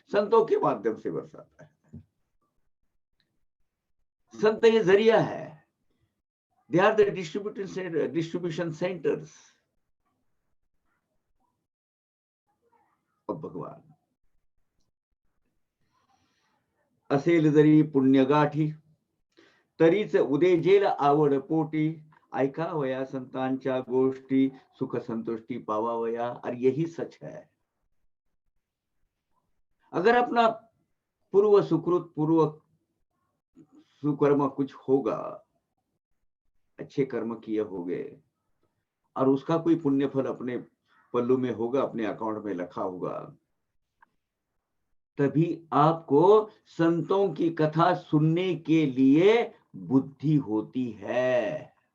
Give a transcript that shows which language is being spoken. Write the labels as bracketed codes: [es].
[hi] संतों के माध्यम से बरसाता है। संत ये जरिया है, [en] They are the distribution centres of भगवान। [mr] असेल जरी पुण्य गाठी, तरीच उदेजेल आवड पोटी, ऐकावया संतांच्या गोष्टी, सुख संतुष्टि पावावया। [hi] और यही सच है। अगर अपना पूर्व सुकृत, पूर्व सुकर्म कुछ होगा, अच्छे कर्म किए होंगे, और उसका कोई पुण्य फल अपने पल्लू में होगा, अपने अकाउंट में रखा होगा, तभी आपको संतों की कथा सुनने के लिए बुद्धि होती है।